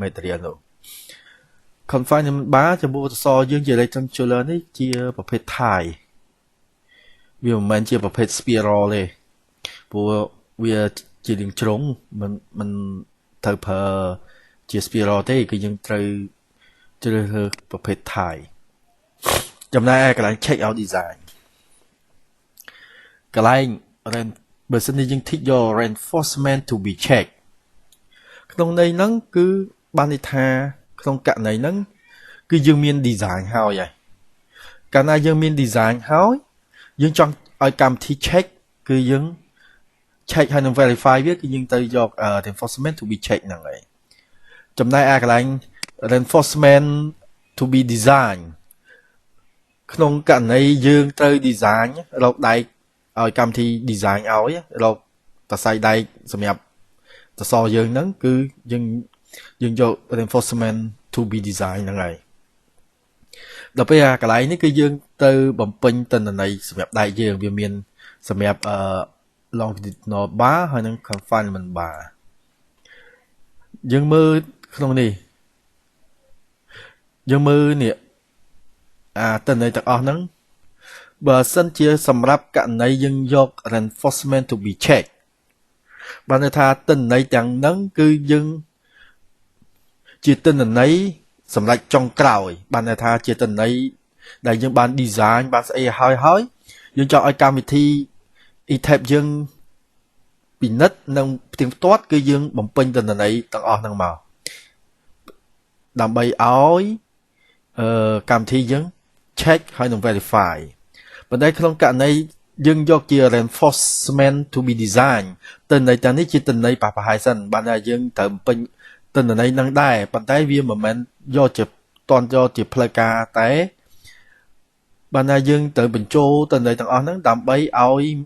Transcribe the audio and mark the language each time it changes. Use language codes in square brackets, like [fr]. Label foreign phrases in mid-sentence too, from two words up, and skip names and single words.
[km] material នោះ [en] confinement bar [km] ចំពោះសសរយើងជា rectangular នេះជាប្រភេទ Thai វាមិនមែនជាប្រភេទ spiral ទេព្រោះវាជារាងជ្រុងមិនត្រូវប្រើជា spiral ទេគឺយើងត្រូវជ្រើសរើសប្រភេទ Thai ចំណែកឯកន្លែង [en] check out design [km] កន្លែង បើសិនជាយើង [en] tick your reinforcement to be checked [km] ក្នុងន័យហ្នឹងគឺបានន័យថាក្នុងករណីហ្នឹងគឺយើងមាន design ហើយកាលណាយើង មាន design ហើយយើងចង់ឲ្យកម្មវិធី check គឺយើង check ហើយនឹង verify វាគឺយើងទៅយក [en] reinforcement to be checked [km] ហ្នឹងហើយចំណែកឯកន្លែង [en] reinforcement to be design [km] ក្នុងករណីយើងត្រូវ design រកដែកឲ្យកម្មវិធី design ឲ្យរកតសៃដែកសម្រាប់សសរយើងហ្នឹងគឺយើងយក [en] reinforcement to be design [km] ហ្នឹងហើយដល់ពេលកន្លែងនេះគឺយើងទៅបំពេញទិន្នន័យសម្រាប់ដែកយើងវាមានសម្រាប់ [en] longitudinal bar [km] ហើយនិង [en] confinement bar [km] យើងមើលក្នុងនេះយើងមើលនេះទិន្នន័យទាំងអស់ហ្នឹងបើសិនជាសម្រាប់ករណីយើងយក [en] reinforcement to be checked [km] បានន័យថាទិន្នន័យទាំងហ្នឹងគឺយើងជាទិ ន្នន័យសម្រាប់ចុងក្រោយបានន័យថាជាទិន្នន័យដែលយើងបាន design បានស្អីហើយយើងចង់ឲ្យកម្មវិធី ETAP យើងពិនិត្យនិង ផ្ទៀងផ្ទាត់គឺយើងបំពេញទិន្នន័យទាំងអស់ហ្នឹងមកដើម្បីឲ្យកម្មវិធីយើង check ហើយនឹង verify ប៉ុន្តែក្នុងករណីយើងយកជា [en] reinforcement to be design [km] ទិន្នន័យទាំងនេះជាទិន្នន័យប៉ះប្រហែលសិនបានតែយើងត្រូវបំពេញទិន្នន័យហ្នឹងដែរប៉ុន្តែវាមិនមែនយកជាតន់យកជាផ្លូវការតែបានតែយើងត្រូវបញ្ចូលទិន្នន័យទាំងអស់ហ្នឹងដើម្បីឲ្យ